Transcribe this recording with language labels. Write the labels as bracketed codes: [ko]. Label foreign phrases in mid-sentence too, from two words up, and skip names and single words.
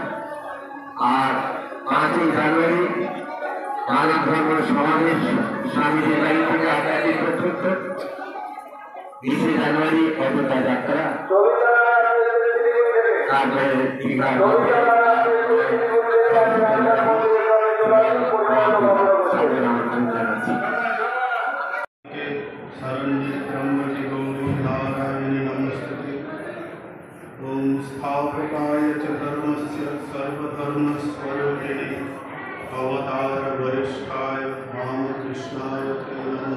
[bn] আর 5ই জানুয়ারি মানব ধর্ম সমাবেশ স্বামীজির বাড়ি থেকে আধ্যাত্মিক পর্যন্ত। 20শে জানুয়ারি অযোধ্যা যাত্রা। তারপরে দীঘার আমন্ত্রণ জানাচ্ছি। [sa] ओम स्थापकाय च धर्मस्य सर्वधर्मस्वरूपिणे अवतार वरिष्ठाय रामकृष्णाय ते नमः।